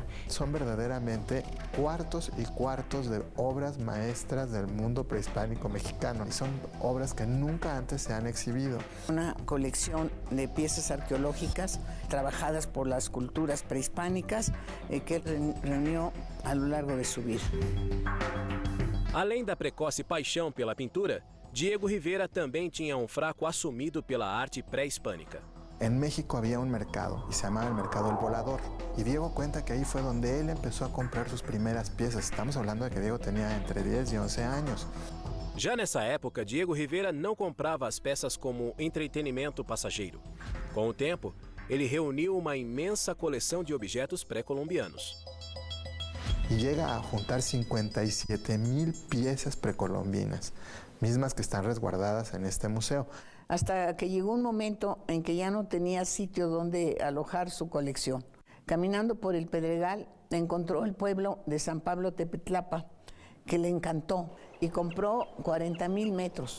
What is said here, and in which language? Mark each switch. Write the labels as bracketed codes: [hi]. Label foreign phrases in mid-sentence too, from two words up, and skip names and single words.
[es] Son verdaderamente cuartos y cuartos de obras maestras del mundo prehispánico mexicano. Y son obras que nunca antes se han exhibido. Una colección de piezas arqueológicas trabajadas por las culturas prehispánicas que reunió a lo largo de su vida. [pt] Além da precoce paixão pela pintura, Diego Rivera também tinha um fraco assumido pela arte pré-hispânica. [es] En México había un mercado y se llamaba el Mercado El Volador. Y Diego cuenta que ahí fue donde él empezó a comprar sus primeras piezas. Estamos hablando de que Diego tenía entre 10 y 11 años. [pt] Já nessa época, Diego Rivera não comprava as peças como entretenimento passageiro. Com o tempo, ele reuniu uma imensa coleção de objetos pré-colombianos. [es] Y llega a juntar 57,000 piezas precolombinas, mismas que están resguardadas en este museo. Hasta que llegó un momento en que ya no tenía sitio donde alojar su colección. Caminando por el Pedregal, encontró el pueblo de San Pablo Tepetlapa, que le encantó, y compró 40,000 metros.